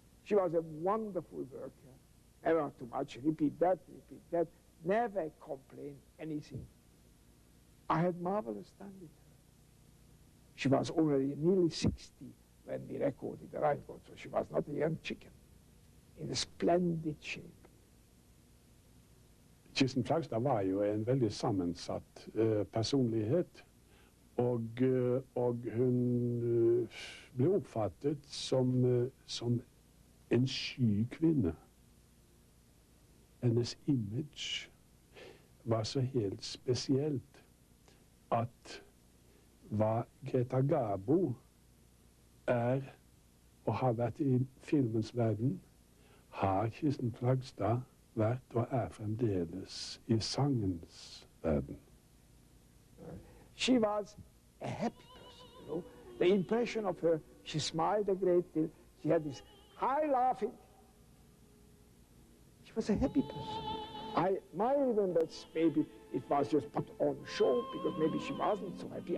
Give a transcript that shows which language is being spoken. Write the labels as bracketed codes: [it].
[en] She was a wonderful worker, never too much, repeat that, never complained anything. I had marvelous time with her. She was already nearly 60 when we recorded the Rheingold, so she was not a young chicken, in a splendid shape. [no] Kirsten Flagstad var jo en veldig sammensatt personlighet, og hun ble oppfattet som en sky kvinne. Hennes image var så helt spesielt at hva Greta Garbo og har vært i filmens verden, har Kirsten Flagstad vært og fremdeles i sangens verden. [en] She was a happy person, you know. The impression of her, she smiled a great deal. She had this high laughing. She was a happy person. I might even that maybe it was just put on show because maybe she wasn't so happy.